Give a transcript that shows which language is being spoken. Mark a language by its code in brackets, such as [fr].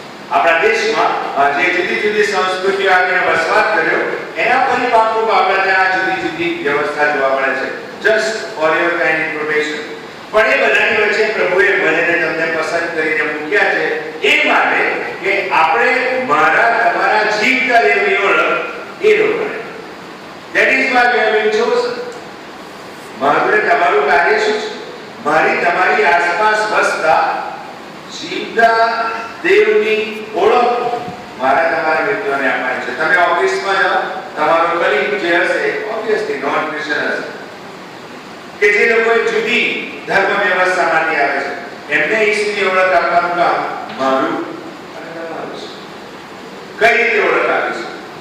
[gu] આપણા દેશમાં જે જુદી જુદી સંસ્કૃતિઓ આવીને વસવાટ કર્યો, એના પરિપાકરૂપ આપણા ત્યાં જુદી જુદી વ્યવસ્થા જોવા મળે છે. [en] Just for your kind information. [gu] પણ એ બધાની વચ્ચે પ્રભુએ મને તમને પસંદ કરીને મૂક્યા છે એ માટે કે આપણે મારા તમારા જીવતા દેવની ઓળખ એ લોકોને. [en] That is why we have been chosen. [gu] મારું તમારું કાર્ય શું છે? મારી તમારી આસપાસ વસતા જીવતા દેવની ઓળખ મારા તમારા મિત્રોને આપવાની છે. તમે ઓફિસમાં જાઓ, તમારો કેથોલિક જે હશે ઓબ્વિયસલી નોન ક્રિશ્ચન હશે કે જે લોકો જુદી ધર્મ વ્યવસ્થામાંથી આવે છે એમને ઈસુની ઓળખ આપવાનું કામ મારું અને તમારું છે. કઈ રીતે ઓળખ આપીશું?